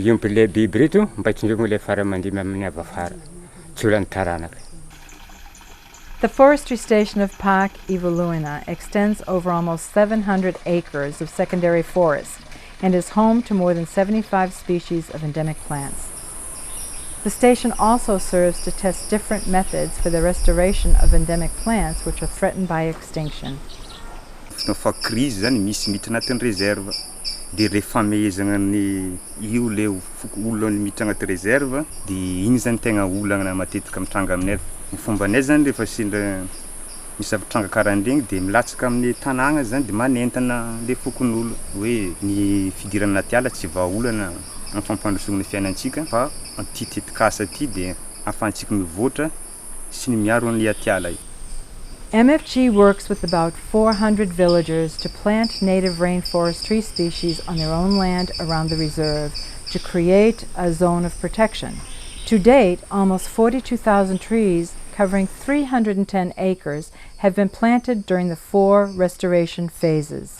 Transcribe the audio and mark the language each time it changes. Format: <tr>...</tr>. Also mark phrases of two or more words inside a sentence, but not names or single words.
<en>forestry station of Parc Ivoloina extends over almost 700 acres of secondary forest and is home to more than 75 species of endemic plants. The station also serves to test different methods for the restoration of endemic plants which are threatened by extinction.</en> <mg>Dia rehefa amehezana ny io le olona miditra agnaty réserve dia igny zany tegna olana matetika mitranga aminay. Ny fombanay zany rehefa sendra misy zavatranga karahan'regny dia milatsaka amin'ny tanàgna zany dia manentana le fokon'olo hoe ny fidirana anaty ala tsy vahaolana amin'ny fampandrosoana ny fiainantsika fa an'ity tetikasa ity dia ahafahantsika mivoatra sy ny miaro an'le aty ala io.</mg> <en>MFG works with about 400 villagers to plant native rainforest tree species on their own land around the reserve to create a zone of protection. To date, almost 42,000 trees covering 310 acres have been planted during the 4 restoration phases.</en>